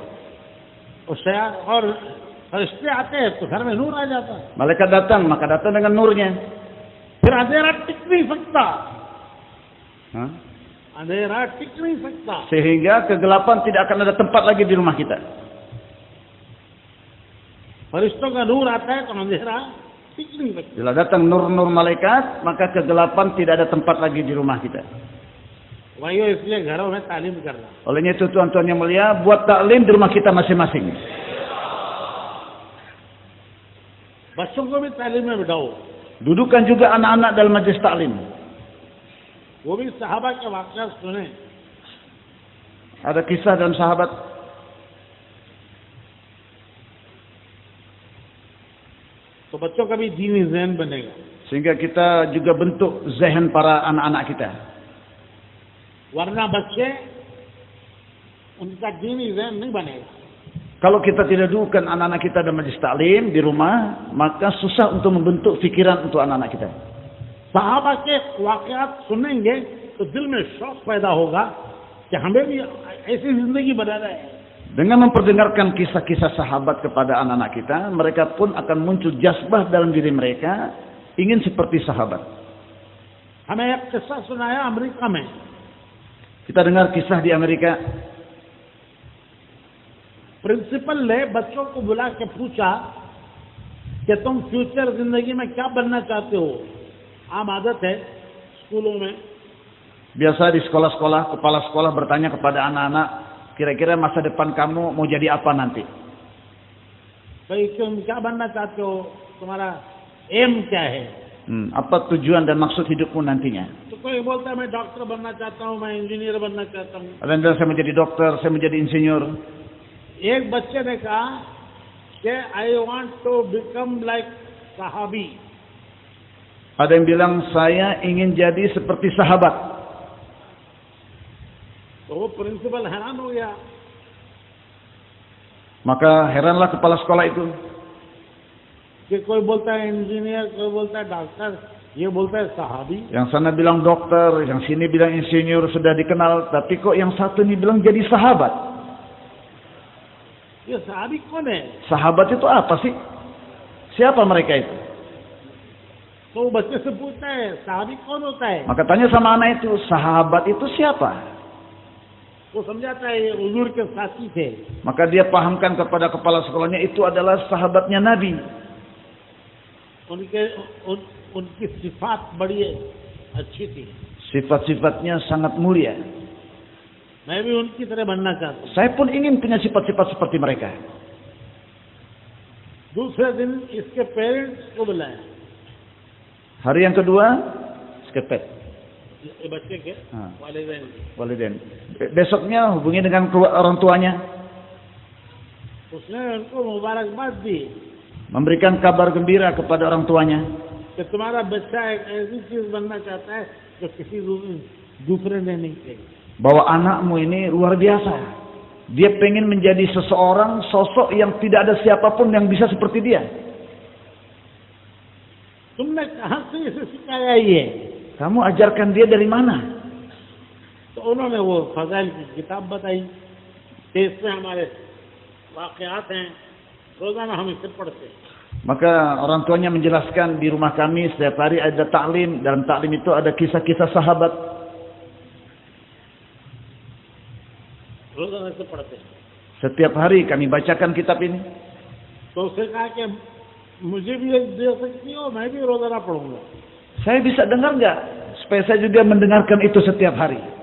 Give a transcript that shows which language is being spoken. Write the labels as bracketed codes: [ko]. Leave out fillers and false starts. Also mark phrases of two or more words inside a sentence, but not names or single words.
[hi] और फरिश्ते आते हैं तो घर में नूर आ जाता है। [id] Malaikat datang, maka datang dengan nurnya. [hi] फिर अंधेरा टिक नहीं सकता, Hah? अंधेरा टिक नहीं सकता। [id] Sehingga kegelapan tidak akan ada tempat lagi di rumah kita. [hi] फरिश्तों का नूर आता है तो अंधेरा टिक नहीं सकता। [id] Bila datang nur-nur malaikat, maka kegelapan tidak ada tempat lagi di rumah kita. [hi] भाइयों, इसलिए घरों में तालीम करना। [id] Olehnya itu tuan-tuan yang mulia, buat taklim di rumah kita masing-masing. [hi] बच्चों को भी तालीम में बिठाओ। [id] Dudukan juga anak-anak dalam majlis taklim. [hi] वो भी सहाबा के वाक़या सुने। [id] Ada kisah dalam sahabat [hi] तो बच्चों का भी दीनी ज़हन बनेगा। [id] Sehingga kita juga bentuk zehen para anak-anak kita. [hi] वरना बच्चे उनका दीनी ज़हन नहीं बनेगा। [id] Kalau kita tidak dudukkan anak-anak kita dalam majlis taklim di rumah, maka susah untuk membentuk pikiran untuk anak-anak kita. [hi] सहाबा के वाक़यात सुनेंगे तो दिल में शौक पैदा होगा कि हमें भी ऐसी जिंदगी बनाना है। [id] Dengan memperdengarkan kisah-kisah sahabat kepada anak-anak kita, mereka pun akan muncul jazbah dalam diri mereka, ingin seperti sahabat. [hi] हमें एक किस्सा सुनाया अमेरिका में। [id] Kita dengar kisah di Amerika. [hi] प्रिंसिपल ने बच्चों को बुला के पूछा कि तुम फ्यूचर जिंदगी में क्या बनना चाहते हो। आम आदत है स्कूलों में। [id] Biasa di sekolah-sekolah, kepala sekolah bertanya kepada anak-anak, kira-kira masa depan kamu mau jadi apa nanti? [hi] भाई तुम क्या बनना चाहते हो, तुम्हारा एम क्या है? [id] Apa tujuan dan maksud hidupmu nantinya? [hi] तो कोई बोलता है मैं डॉक्टर बनना चाहता हूँ, मैं इंजीनियर बनना चाहता हूँ। [id] Ada yang bilang saya menjadi dokter, saya menjadi insinyur. [hi] एक बच्चे ने कहा कि [en] I want to become like [hi] सहाबी। [id] Ada yang bilang saya ingin jadi seperti sahabat. [hi] तो वो प्रिंसिपल हैरान हो गया। [id] Maka heranlah kepala sekolah itu. [hi] कि कोई बोलता है इंजीनियर, कोई बोलता है डॉक्टर, ये बोलता है सहाबी। [id] Yang sana bilang dokter, yang sini bilang insinyur, sudah dikenal, tapi kok yang satu ini bilang jadi sahabat. [hi] ये सहाबी कौन है? [id] Sahabat itu apa sih? Siapa mereka itu? [hi] तो वो बच्चे से पूछता है सहाबी कौन होता है? [id] Maka tanya sama anak itu, sahabat itu siapa? [hi] वो समझाता है ये हुजूर के साथी थे। [id] Maka dia pahamkan kepada kepala sekolahnya, itu adalah sahabatnya Nabi. [hi] उनकी सिफात बड़ी अच्छी थी। [id] Sifat-sifatnya sangat mulia. [hi] मैं भी उनकी तरह बनना चाहता हूँ। [id] Saya pun ingin punya sifat-sifat seperti mereka. [hi] दूसरे दिन इसके पेरेंट्स को बुलाया। [id] Hari yang kedua, skepet. [hi] ये बच्चे के वालिदैन। [id] Waliden. Besoknya hubungi dengan orang tuanya. [hi] उसने उनको मुबारकबाद दी [id] Memberikan kabar gembira kepada orang tuanya. [hi] कि तुम्हारा बच्चा एक ऐसी चीज बनना चाहता है जो किसी दूसरे ने नहीं की। [id] Bahwa anakmu ini luar biasa. Dia pengen menjadi seseorang, sosok yang tidak ada siapapun yang bisa seperti dia. [hi] तुमने कहाँ से इसे सिखाया ये? [id] Kamu ajarkan dia dari mana? [hi] तो उन्होंने वो फजाइल की किताब बताई कि इसमें हमारे वाक़यात हैं, रोजाना हम इसे पढ़ते हैं। [id] Maka orang tuanya menjelaskan, di rumah kami setiap hari ada taklim. Dalam taklim itu ada kisah-kisah sahabat. [hi] रोजाना से पढ़ते हैं। [id] Setiap hari kami bacakan kitab ini. [hi] तो उसने कहा कि मुझे भी एक दे सकती हो, मैं भी रोजाना पढ़ूंगा। [id] Saya bisa dengar nggak? Supaya saya juga mendengarkan itu setiap hari.